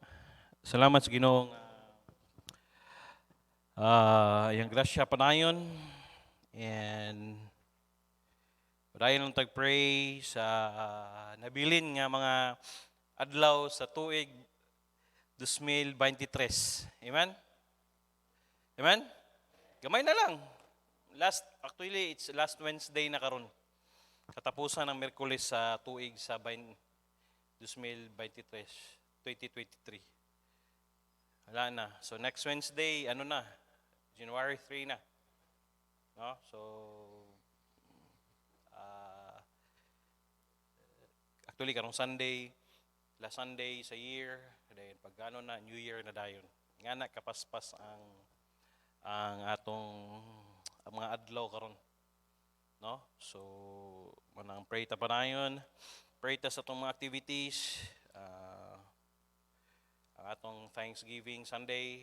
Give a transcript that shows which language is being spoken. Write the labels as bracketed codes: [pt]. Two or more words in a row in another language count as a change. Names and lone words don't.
[ceb] Salamat sa Ginoo yang grasya panayon and padayon ang tag-pray sa nabilin nga mga adlaw sa tuig 2023. Amen? Amen? Gamay na lang. [en] Actually, it's last Wednesday na karon. [ceb] Katapusan ng Miyerkules sa tuig sa 2023. Wala na. So next Wednesday, ano na? January 3 na. No? So, actually, karong Sunday, [en] last Sunday [ceb] sa year, dahil pag ano na, New Year na dayon. Nga na, kapaspas ang atong ang mga adlaw karon. No? So, manang pray ta panayon, pray ta sa atong mga activities, ang atong [en] Thanksgiving Sunday.